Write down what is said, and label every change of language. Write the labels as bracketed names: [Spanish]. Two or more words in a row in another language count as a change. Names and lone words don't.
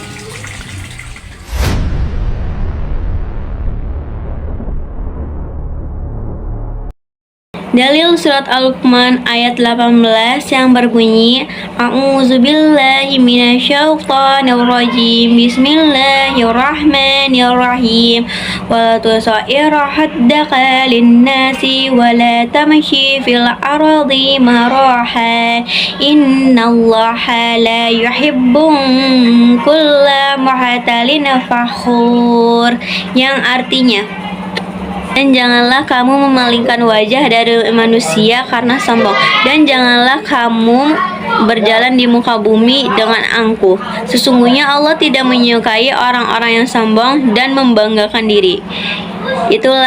[Indonesian] Dalil surat Al-Luqman ayat 18 yang berbunyi [Arabic] أعوذ بالله من الشيطان الرجيم بسم الله الرحمن الرحيم و لا تصعر خدك للناس ولا تمش في الأرض مرحا إن الله لا يحب كل مختال فخور, [Indonesian] yang artinya, dan janganlah kamu memalingkan wajah dari manusia karena sombong, dan janganlah kamu berjalan di muka bumi dengan angkuh. Sesungguhnya Allah tidak menyukai orang-orang yang sombong dan membanggakan diri.